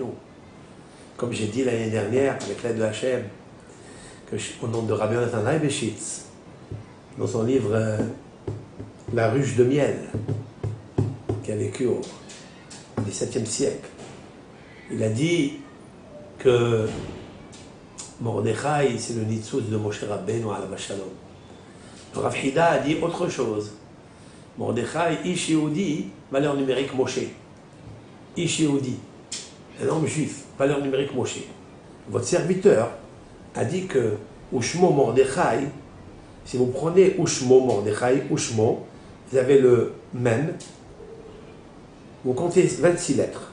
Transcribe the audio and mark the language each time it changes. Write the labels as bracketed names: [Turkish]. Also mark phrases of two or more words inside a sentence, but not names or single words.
[French] Comme j'ai dit l'année dernière, avec l'aide de Hachem, au nom de Rabbi Yonatan Leibeshitz, dans son livre La ruche de miel, qui a vécu au XVIIe siècle, il a dit que Mordechai, c'est le Nitzus de Moshe Rabbeinu [Hebrew] עליו השלום. [French] Rav Hida a dit autre chose. [Hebrew] מרדכי, איש יהודי, [French] valeur numérique Moshe. [Hebrew] איש יהודי, [French] un homme juif, valeur numérique Moshe. Votre serviteur a dit que [Hebrew] ושמו מרדכי, [French] si vous prenez [Hebrew] ושמו מרדכי, [French] Ushmo, vous avez le même, vous comptez 26 lettres.